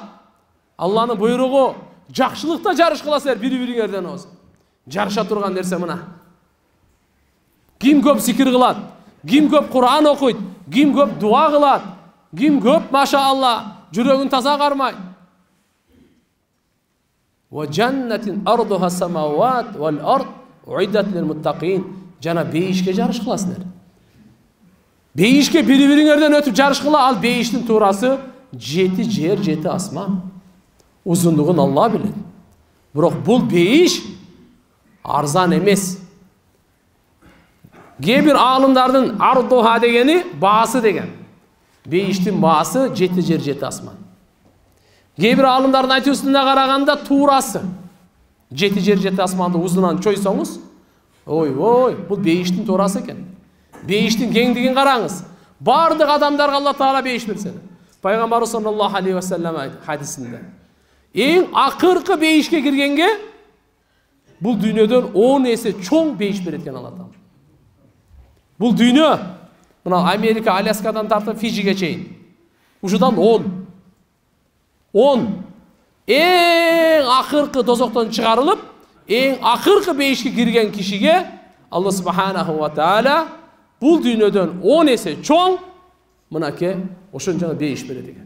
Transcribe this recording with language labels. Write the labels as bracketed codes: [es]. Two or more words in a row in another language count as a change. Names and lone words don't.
[ky] Алланын буйругу, жакшылыкта жарышкыла силер бири-бириңерден оз. Жарыша турган нерсе мына. Ким көп зикир кылат, ким көп Кур'ан окуйт, ким көп дуа кылат, ким көп машаалла жүрөгүн таза кармайт. [ar] وجنة عرضها السماوات والأرض أعدت للمتقين. [ky] Жана бейишке жарышкыласыңар. Бейишке бири-бириңерден өтүп жарышкыла, ал бейиштин туурасы 7 жер, 7 асман. Узундугун Алла билет. Бирок бул бейиш арзан эмес. Кээ-бир аалымдардын ардуха дегени баасы деген. Бейиштин баасы 7 жер, 7 асман. Кээ-бир аалымдардын айтуусуна караганда туурасы 7 жер, 7 асманды узунан чойсоңуз, ой, бул бейиштин туурасы экен. Бейиштин кеңдигин караңыз. Бардык адамдарга Алла Таала бейиш берсе. Пайгамбар [ar] صلى الله عليه وسلم [ky] хадисинде эң акыркы бейишке киргенге бул дүйнөдөн 10 эсе чоң бейиш берет экен Алла Таала. Бул дүйнө мына Америка, Аляскадан тартып Фиджиге чейин. Ушудан 10 эң акыркы дозоктон чыгарылып, эң акыркы бейишке кирген кишиге Алла [ar] سبحانه وتعالى [ky] бул дүйнөдөн 10 эсе чоң мынаке ошончо бейиш берет экен.